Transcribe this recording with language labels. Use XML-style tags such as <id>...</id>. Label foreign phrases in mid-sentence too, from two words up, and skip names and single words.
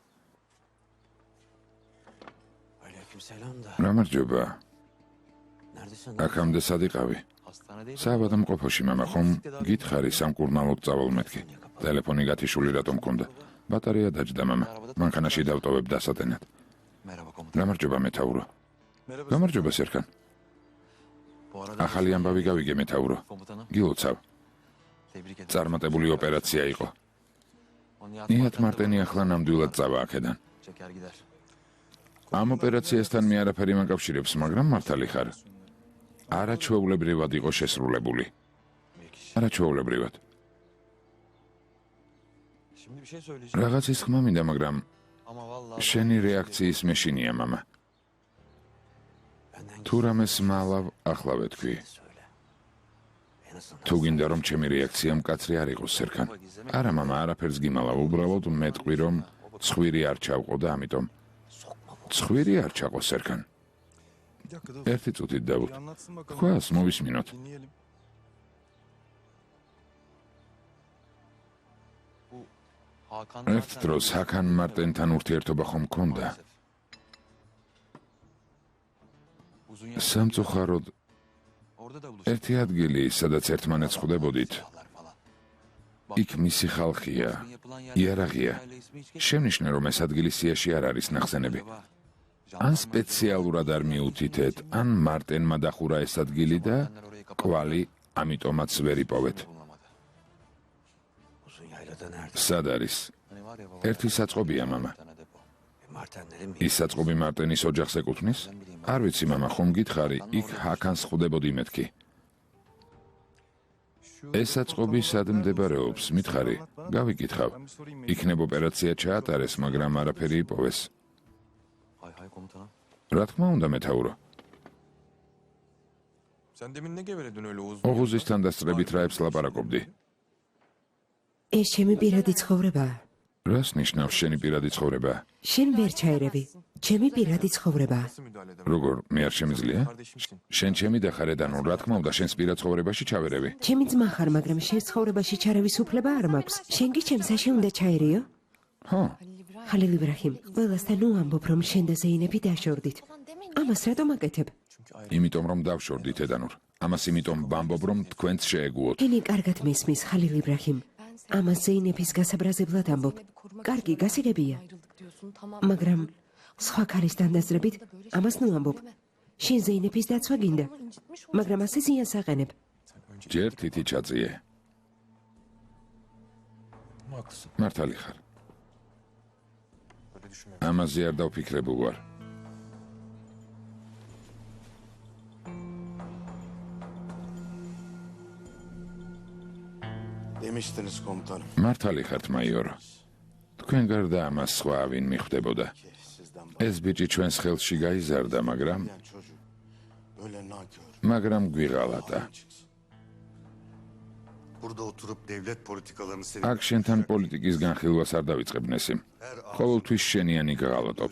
<tr>Aleykümselam da.</tr> <ka>გამარჯობა.</ka> <tr>Neredesin?</tr> <ka>აქამდე სად იყავი? საავადმყოფოში მამა ხომ გითხარი სამკურნალოდ წავალ მეთქი. ტელეფონი გათიშული რატომ მქონდა? ბატარეა დაჯდა მამა. მანქანაში დავტოვებ დასატენად.</ka> <tr>Merhaba komutan.</tr> <ka>გამარჯობა მეთაურო. გამარჯობა სერხან. ახალი ამბავი გავიგე მეთაურო.</ka> <tr>Komutanım,</tr> <ka>გილოცავ.</ka> <tr>tebrik ederim.</tr> <ka>წარმატებული ოპერაცია იყო. ნიათ მარტენი ახლა ნამდვილად წავა აქედან.</ka> <tr>Çeker gider.</tr> <ka>ამ ოპერაციასთან მე არაფერი მაკავშირებს, მაგრამ მართალი ხარ. არაჩვეულებრივად იყო შესრულებული. არაჩვეულებრივად.</ka> <tr>Şimdi bir şey söyleyeceğim</tr> <ka>რაღაცის ხმა მინდა, მაგრამ</ka> <tr>ama vallahi</tr> <ka>შენი რეაქციის მეშინია, მამა.</ka> <tr>Benden</tr> <ka>თუ რამეს მალავ, ახლა ვეთქვი.</ka> <tr>söyle. En azından</tr> <ka>თუ გინდა რომ ჩემი რეაქცია მკაცრი არ იყოს, სერხან. არა, მამა, არაფერს გიმალავ, უბრალოდ მეტყვი რომ ცხვირი არ ჩავყო და ამიტომ ცხვირი არ ჩაყო, სერხან.</ka> <tr>Bir dakika dur.</tr> <ka>ერთი წუთით დავუთ.</ka> <tr>Bir anlatsın bakalım.</tr> <ka>თქვას მოვისმინოთ.</ka> <tr>Dinleyelim. bu Hakan</tr> <ka>ერთ დროს ჰაკან მარტენთან ურთიერთობა ხომ მქონდა?</ka> <tr>uzun yıllar</tr> <ka>სამწუხაროდ</ka> <tr>orada da buluştuk.</tr> <ka>ერთი ადგილი, სადაც ერთმანეთს ხვდებოდით,</ka> <tr>Falan falan.</tr> <ka>იქ მისი ხალხია,</ka> <tr>Yapılan yer</tr> <ka>იარაღია.</ka> <tr>ismi hiç geçmedi.</tr> <ka>შემნიშნე რომ ეს ადგილი სიაში არ არის ნახსენები.</ka> <tr>Acaba</tr> <ka>ან სპეციალურად არ მიუთითეთ, ან მარტენმა დახურა ეს ადგილი და კვალი ამიტომაც ვერ იპოვეთ.</ka> <tr>bulunamadı. uzun yaylada nerede?</tr> <ka>სად არის?</ka> <tr>Hani var ya baba.</tr> <ka>ერთი საწყობია, მამა.</ka> <tr>bir tane depo. Martenlerin mi?</tr> <ka>ის საწყობი მარტენის ოჯახს ეკუთვნის? არ ვიცი, მამა, ხომ გითხარი, იქ ჰაკანს ხვდებოდი მეთქი. ეს საწყობი სად მდებარეობს? მითხარი, გავიკითხავ.</ka> <tr>Ben bir sorayım.</tr> <ka>იქნებ ოპერაცია ჩაატარეს, მაგრამ არაფერი იპოვეს.</ka> <tr>Hay hay komutanım.</tr> <ka>რა თქმა უნდა, მეთაურო.</ka> <tr>Sen demin ne geveledin öyle uzun?</tr> <ka>ოღუზისთან დასწრებით რაებს ლაპარაკობდი? ეს ჩემი პირადი ცხოვრებაა. რას ნიშნავს შენი პირადი ცხოვრება? შენ ვერ ჩაერევი. ჩემი პირადი ცხოვრებაა.</ka> <tr>Nasıl müdahale eder?</tr> <ka>როგორ, მე არ შემიძლია?</ka> <tr>Kardeşimsin.</tr> <ka>შენ ჩემი დახარედან რა თქმა უნდა შენს პირად ცხოვრებაში ჩავერევი. ჩემი ძმა ხარ, მაგრამ შენ ცხოვრებაში ჩარევის უფლება არ მაქვს. შენ კი ჩემსაში უნდა ჩაერიო? ხო, ხალილ იბრაჰიმ, ყველასთან უამბობ რომ შენ და ზეინები დაშორდით. ამას რატომ აკეთებ? იმიტომ რომ დავშორდით ედანურ. ამას იმიტომ ვამბობ რომ თქვენც შეეგუოთ. ენი კარგად მესმის, ხალილ იბრაჰიმ. ამას ზეინების გასაბრაზებლად ამბობ. კარგი, გასაგებია. მაგრამ სხვა ქალის დანაზრებით ამას ნუ ამბობ. შენ ზეინების დაცვა გინდა, მაგრამ ასე ზიანს აყენებ. ჯერ თითი ჩაწიე.</ka> <tr>Haklısın.</tr> <ka>მართალი ხარ.</ka> <tr>Böyle düşünmemiştim.</tr> <ka>ამაზე არ დავფიქრებულ ვარ.</ka> <tr>Demiştiniz komutanım</tr> <ka>მართალი ხართ, მაიორო. თქვენ გარდა ამას სხვა ვინ მიხვდებოდა.</ka> <tr>ki sizden</tr> <ka>ეს ბიჭი ჩვენს ხელში გაიზარდა, მაგრამ</ka> <tr>bahseden çocuk böyle nankör.</tr> <ka>მაგრამ გვიღალატა.</ka> <tr>çıksın. Burada oturup devlet politikalarını</tr> <ka>აქ შენთან პოლიტიკის განხილვას არ დავიწყებნესი. ყოველთვის შენიანი გაღალატობს.</ka>